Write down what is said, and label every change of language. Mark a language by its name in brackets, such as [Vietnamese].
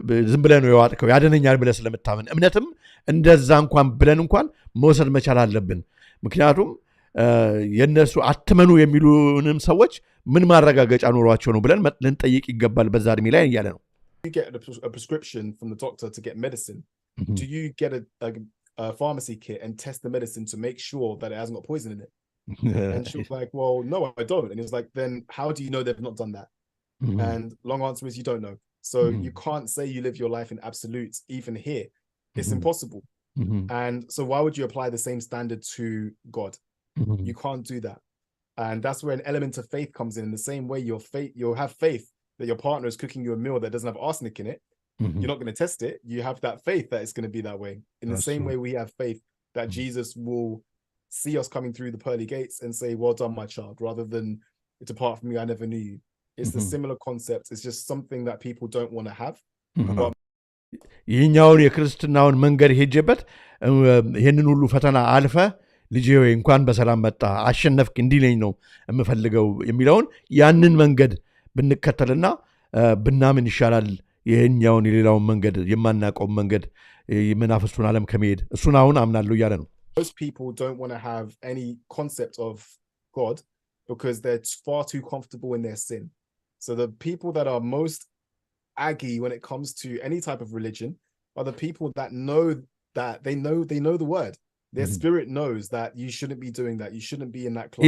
[Amharic] ዝም ብለህ ነው የዋጥከው ያደነኛል ብለህ ስለምታምን እምነትም እንደዛ እንኳን ብለን እንኳን መውሰድ መቻል አለብን። ምክንያቱም የነሱ አትመኑ የሚሉንም ሰዎች ምን ማረጋገጫ ኖሯቸው ነው ብለን ልንጠይቅ ይገባል በዛ እድሜ ላይ እያለ ነው። [English] You get a prescription from the doctor to get medicine. Do you get a pharmacy kit and test the medicine to make sure that it hasn't got poison in it? And she was like, well, no, I don't. And he was like, then how do you know they've not done that? And long answer is you don't know. So you can't say you live your life in absolutes even here. It's impossible. And so why would you apply the same standard to God? You can't do that. And that's where an element of faith comes in the same way you'll have faith that your partner is cooking you a meal that doesn't have arsenic in it. You're not going to test it. You have that faith that it's going to be that way. In the same way we have faith that Jesus will see us coming through the pearly gates and say, well done, my child, rather than depart from me, I never knew you. It's the similar concept. It's just something that people don't want to have. But [Amharic] ይህኛውን የክርስትናውን መንገድ ሄጀበት ይህንን ሁሉ ፈተና አልፈ ልጄ ሆይ እንኳን በሰላም መጣ አሸነፍክ እንዲለኝ ነው የምፈልገው የሚለውን ያንን መንገድ ብንከተልና ብናምን ይሻላል ይህኛውን የሌላውን መንገድ የማናውቀው መንገድ የመናፍስቱን ዓለም ከመሄድ እሱን አሁን አምናለሁ እያለ ነው። [English] Most people don't want to have any concept of God because they're far too comfortable in their sin. So the people that are most aggy when it comes to any type of religion are the people that know that they know the word. Their spirit knows that you shouldn't be doing that. You shouldn't be in that club.